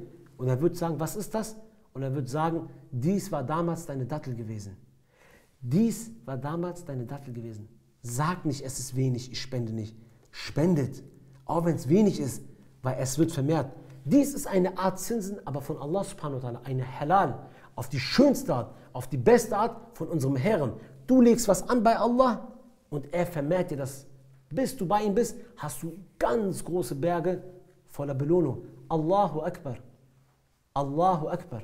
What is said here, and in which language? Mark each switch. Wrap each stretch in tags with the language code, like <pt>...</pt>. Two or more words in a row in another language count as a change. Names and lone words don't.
<de>Und er wird sagen, was ist das? Und er wird sagen, dies war damals deine Dattel gewesen. Dies war damals deine Dattel gewesen. Sag nicht, es ist wenig, ich spende nicht. Spendet, auch wenn es wenig ist, weil es wird vermehrt. Dies ist eine Art Zinsen, aber von Allah</de> <ar>سبحانه وتعالى,</ar> <de>eine Halal, auf die schönste Art, auf die beste Art von unserem Herrn. Du legst was an bei Allah und er vermehrt dir das. Bis du bei ihm bist, hast du ganz große Berge voller Belohnung.</de> <ar>الله أكبر. الله أكبر.</ar>